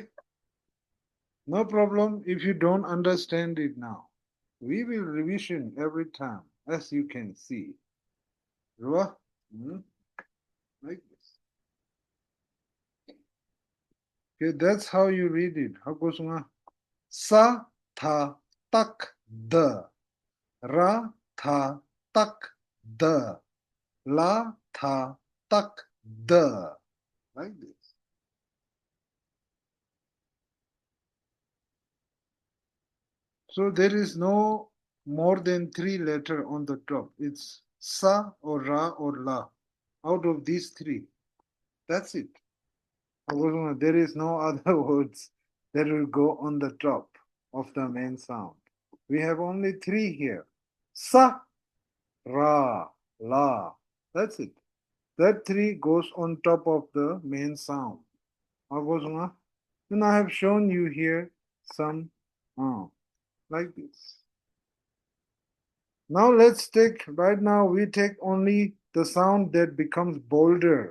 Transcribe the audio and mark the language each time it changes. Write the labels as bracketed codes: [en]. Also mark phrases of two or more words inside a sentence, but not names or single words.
[en] No problem if you don't understand it now. We will revision every time, as you can see. Like this. Okay, that's how you read it. [bo] Sa tha tak the. Ra tha tak the. La, tha, tak, the. [en] Like this. So there is no more than 3 letters on the top. It's sa or ra or la. Out of these 3. That's it. There is no other words that will go on the top of the main sound. We have only 3 here. Sa, ra, la. That's it. That 3 goes on top of the main sound. And I have shown you here some like this. Now let's take, right now we take only the sound that becomes bolder.